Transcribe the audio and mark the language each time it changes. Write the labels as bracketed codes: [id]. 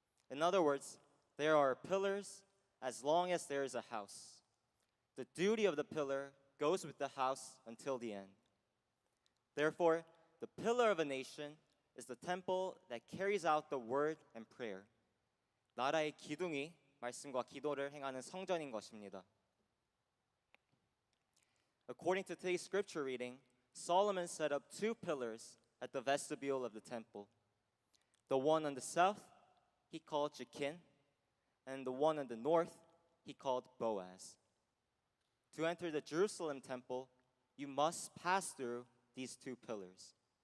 [en] In other words, there are pillars as long as there is a house. The duty of the pillar goes with the house until the end. Therefore, the pillar of a nation is the temple that carries out the word and prayer. [ko] 나라의 기둥이 말씀과 기도를 행하는 성전인 것입니다. [en] According to today's scripture reading, Solomon set up 2 pillars at the vestibule of the temple. The one on the south, he called Jachin, and the one on the north, he called Boaz. To enter the Jerusalem temple, you must pass through these 2 pillars.